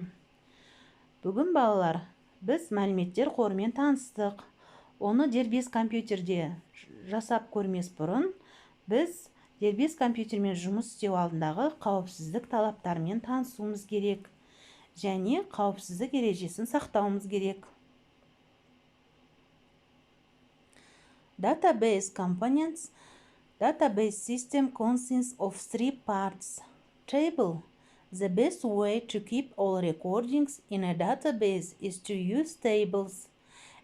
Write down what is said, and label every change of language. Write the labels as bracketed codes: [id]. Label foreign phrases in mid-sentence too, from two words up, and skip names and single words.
[kk] Бүгін балалар, біз мәліметтер қорымен таныстық. Оны дербес компьютерде жасап көрмес бұрын, біз дербес компьютермен жұмыс істеу алдындағы қауіпсіздік талаптарымен танысуымыз керек және қауіпсіздік ережесін сақтауымыз керек. [en] Database components. Database system consists of 3 parts. Table. The best way to keep all recordings in a database is to use tables.